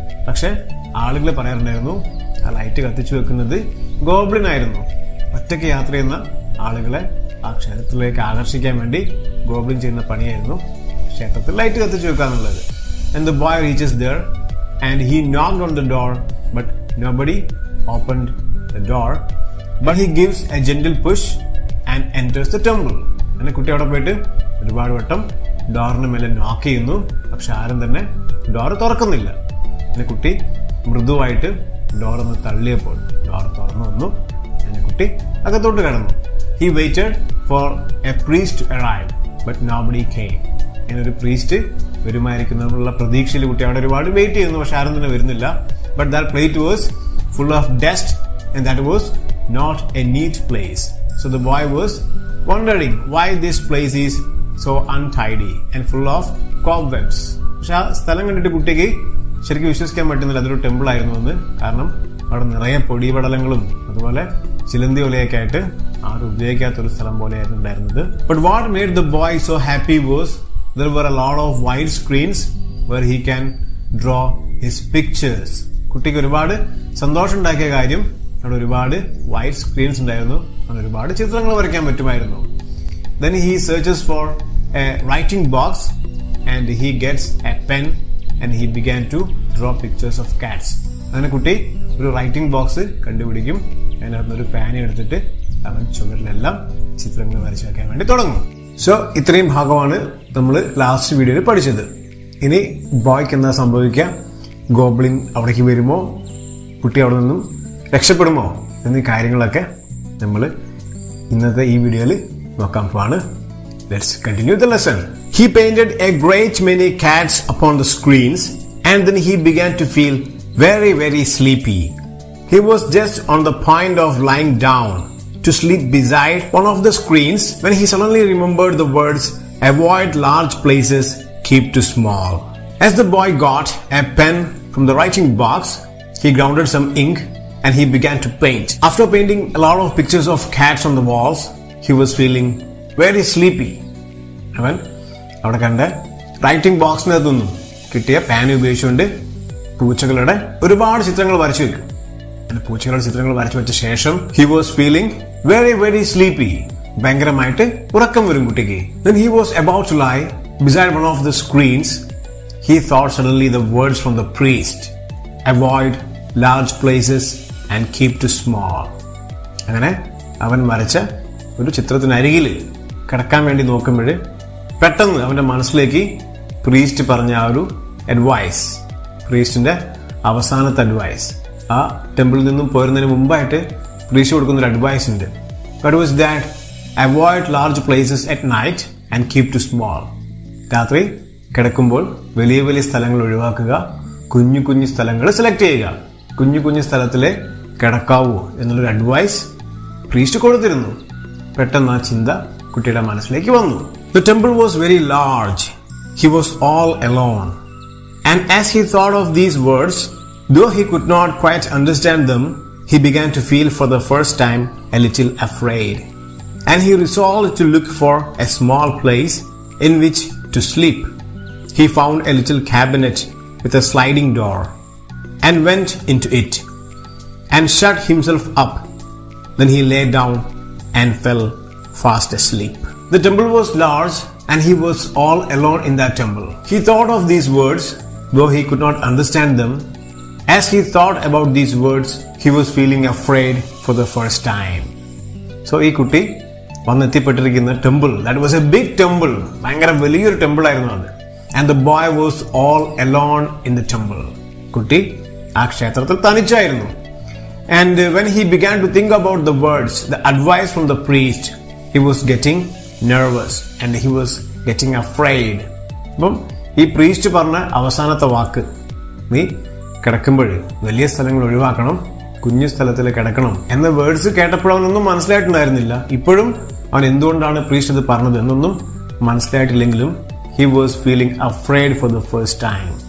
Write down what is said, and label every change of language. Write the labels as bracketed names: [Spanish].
[Malayalam] പക്ഷെ ആളുകൾ പറയാറുണ്ടായിരുന്നു ആ ലൈറ്റ് കത്തിച്ചു വെക്കുന്നത് ഗോബ്ലിൻ ആയിരുന്നു. ഒറ്റയ്ക്ക് യാത്ര ചെയ്യുന്ന ആളുകളെ ആ ക്ഷേത്രത്തിലേക്ക് ആകർഷിക്കാൻ വേണ്ടി ഗോബ്ലിൻ ചെയ്യുന്ന പണിയായിരുന്നു ക്ഷേത്രത്തിൽ ലൈറ്റ് കത്തിച്ചു വെക്കുക എന്നുള്ളത്. [English] And the boy reaches there and he knocked on the door but nobody opened the door, but he gives a gentle push and enters the temple. [Malayalam] അങ്ങനെ കുട്ടി അവിടെ പോയിട്ട് ഒരുപാട് വട്ടം ഡോറിന് മേലെ നോക്ക് ചെയ്യുന്നു. പക്ഷെ ആരും തന്നെ ഡോർ തുറക്കുന്നില്ല. അങ്ങനെ കുട്ടി മൃദുവായിട്ട് ഡോറൊന്ന് തള്ളിയപ്പോൾ ഡോർ തുറന്നു വന്നു. അങ്ങനെ കുട്ടി അകത്തോട്ട് കടന്നു. [English] He waited for a priest to arrive, but nobody came. [Malayalam] അങ്ങനെ ഒരു പ്രീസ്റ്റ് വരുമായിരിക്കുന്നുള്ള പ്രതീക്ഷയിൽ കുട്ടി അവിടെ ഒരുപാട് വെയിറ്റ് ചെയ്യുന്നു. പക്ഷെ ആരും തന്നെ വരുന്നില്ല. [English] But that plate was full of dust and that was not a neat place. So the boy was wondering why this place is so untidy and full of cobwebs. [Malayalam] പക്ഷെ ആ സ്ഥലം കണ്ടിട്ട് കുട്ടിക്ക് ശരിക്കും വിശ്വസിക്കാൻ പറ്റുന്നില്ല അതൊരു ടെമ്പിൾ ആയിരുന്നു എന്ന്. കാരണം അവിടെ നിറയെ പൊടിപടലങ്ങളും അതുപോലെ ചിലന്തി ഒലയൊക്കെ ആയിട്ട് ആരും ഉപയോഗിക്കാത്തൊരു സ്ഥലം പോലെയായിരുന്നു ഉണ്ടായിരുന്നത്. [English] But what made the boy so happy was there were a lot of wide screens where he can draw his pictures. [Malayalam] കുട്ടിക്ക് ഒരുപാട് സന്തോഷം ഉണ്ടാക്കിയ കാര്യം അവിടെ ഒരുപാട് വൈറ്റ് സ്ക്രീൻസ് ഉണ്ടായിരുന്നു. അവിടെ ഒരുപാട് ചിത്രങ്ങൾ വരയ്ക്കാൻ പറ്റുമായിരുന്നു. [English] Then he searches for a writing box and he gets a pen and he began to draw pictures of cats. [Malayalam] അങ്ങനെ കുട്ടി ഒരു റൈറ്റിംഗ് ബോക്സ് കണ്ടുപിടിക്കും. അതിനകത്ത് ഒരു പാൻ എടുത്തിട്ട് അവൻ ചുവരിലെല്ലാം ചിത്രങ്ങൾ വരച്ചു വയ്ക്കാൻ വേണ്ടി തുടങ്ങും. സോ ഇത്രയും ഭാഗമാണ് നമ്മൾ ലാസ്റ്റ് വീഡിയോയിൽ പഠിച്ചത്. ഇനി ബോയ്ക്ക് എന്താ സംഭവിക്കുക? ഗോബ്ലിൻ അവിടേക്ക് വരുമോ? കുട്ടി അവിടെ നിന്നും രക്ഷപ്പെടുമോ? എന്നീ കാര്യങ്ങളൊക്കെ നമ്മൾ ഇന്നത്തെ ഈ വീഡിയോയിൽ നോക്കാൻ പോവാണ്. [English] Let's continue the lesson. He painted a great many cats upon the screens and then he began to feel very sleepy. He was just on the point of lying down to sleep beside one of the screens when he suddenly remembered the words, "Avoid large places, keep to small." As the boy got a pen from the writing box, he grounded some ink and he began to paint. After painting a lot of pictures of cats on the walls, he was feeling very sleepy. [Malayalam] അവൻ അവിടെ കണ്ട writing ബോക്സിനകത്തൊന്നും കിട്ടിയ pan ഉപയോഗിച്ചുകൊണ്ട് പൂച്ചകളുടെ ഒരുപാട് ചിത്രങ്ങൾ വരച്ചു വെക്കും. പൂച്ചകളുടെ ചിത്രങ്ങൾ വരച്ചു വെച്ച ശേഷം [English] he was feeling very sleepy. [Malayalam] ഭയങ്കരമായിട്ട് ഉറക്കം വരും കുട്ടിക്ക്. [English] Then he was about to lie beside one of the screens. He thought suddenly the words from the priest, "Avoid large places and keep to small." [Malayalam] അങ്ങനെ അവൻ വരച്ച ഒരു ചിത്രത്തിനരികിൽ കിടക്കാൻ വേണ്ടി നോക്കുമ്പോൾ പെട്ടെന്ന് അവന്റെ മനസ്സിലേക്ക് പ്രീസ്റ്റ് പറഞ്ഞ ആ ഒരു അഡ്വൈസ്, പ്രീസ്റ്റിന്റെ അവസാനത്തെ അഡ്വൈസ്, ആ ടെമ്പിളിൽ നിന്നും പോരുന്നതിന് മുമ്പായിട്ട് പ്രീസ്റ്റ് കൊടുക്കുന്ന ഒരു അഡ്വൈസ് ഉണ്ട്. [English] That was that avoid large places at night and keep to small. [Malayalam] രാത്രി കിടക്കുമ്പോൾ വലിയ സ്ഥലങ്ങൾ ഒഴിവാക്കുക, കുഞ്ഞു സ്ഥലങ്ങൾ സെലക്ട് ചെയ്യുക. കുഞ്ഞു സ്ഥലത്തിലെ കിടക്കാവൂ എന്നുള്ളൊരു അഡ്വൈസ് പ്രീസ്റ്റ് കൊടുത്തിരുന്നു. പെട്ടെന്ന് ആ ചിന്ത കുട്ടിയുടെ മനസ്സിലേക്ക് വന്നു. [English] The temple was very large. He was all alone. And as he thought of these words, though he could not quite understand them, he began to feel for the first time a little afraid. And he resolved to look for a small place in which to sleep. He found a little cabinet with a sliding door and went into it and shut himself up. Then he lay down and fell fast asleep. The temple was large and he was all alone in that temple. He thought of these words, though he could not understand them. As he thought about these words, he was feeling afraid for the first time. [Malayalam] So ഈ കുട്ടി വന്നെത്തിപ്പെട്ടിരിക്കുന്ന temple, [English] that was a big temple, [Malayalam] ഭയങ്കര വലിയൊരു temple ആയിരുന്നു അത്. [English] And the boy was all alone in the temple. [Malayalam] കുട്ടി ആ ക്ഷേത്രത്തിൽ തനിച്ചായിരുന്നു. [English] And when he began to think about the words, the advice from the priest, he was getting nervous and he was getting afraid. [Malayalam] അപ്പം ഈ priest പറഞ്ഞ അവസാനത്തെ വാക്ക്, നീ കിടക്കുമ്പോൾ വലിയ സ്ഥലങ്ങൾ ഒഴിവാക്കണം, കുഞ്ഞു സ്ഥലത്തിൽ കിടക്കണം എന്ന വേർഡ്സ് കേട്ടപ്പോഴവനൊന്നും മനസ്സിലായിട്ടുണ്ടായിരുന്നില്ല. ഇപ്പോഴും അവൻ എന്തുകൊണ്ടാണ് പ്രീസ്റ്റ് ഇത് പറഞ്ഞത് എന്നൊന്നും മനസ്സിലായിട്ടില്ലെങ്കിലും [English] he was feeling afraid for the first time.